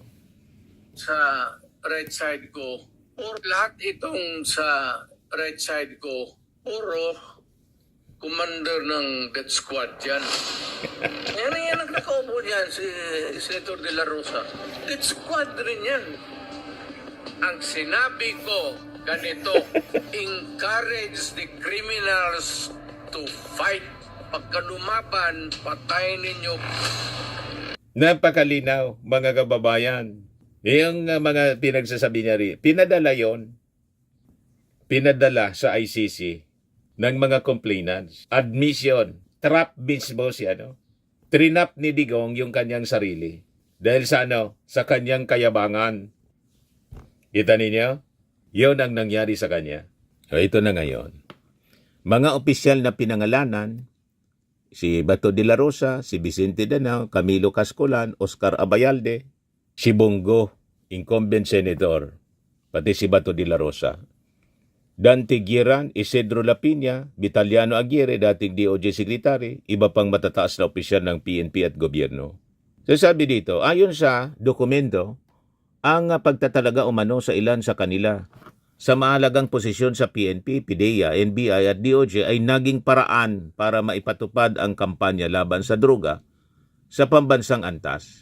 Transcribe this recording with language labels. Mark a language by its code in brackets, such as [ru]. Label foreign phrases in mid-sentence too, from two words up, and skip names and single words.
[tl] Sa [en] right side [tl] ko, or lahat itong sa right side ko, puro commander ng [en] death squad [tl] yan. Yan ang nakaupo niyan, si Senator de la Rosa. [en] Death squad [tl] rin yan. Ang sinabi ko, ganito, [en] encourage the criminals to fight. [tl] Pagka lumaban, patayin ninyo. Napakalinaw, mga kababayan. Yung mga pinagsasabi niya rin, pinadala yon. Pinadala sa ICC ng mga complainants. Admission, trap mismo si Trinap ni Digong yung kanyang sarili. Dahil sa sa kanyang kayabangan. Kita ninyo? Yun ang nangyari sa kanya. So, ito na ngayon. Mga opisyal na pinangalanan, si Bato de la Rosa, si Vicente Danao, Camilo Cascolan, Oscar Abayalde, si Bongo, [en] incumbent senator, [tl] pati si Bato de la Rosa. Dante Guieran, Isidro Lapiña, Vitaliano Aguirre, dating DOJ Secretary, iba pang matataas na opisyal ng PNP at gobyerno. So sabi dito, ayon sa dokumento, ang pagtatalaga umano sa ilan sa kanila sa mahalagang posisyon sa PNP, PDEA, NBI at DOJ ay naging paraan para maipatupad ang kampanya laban sa droga sa pambansang antas.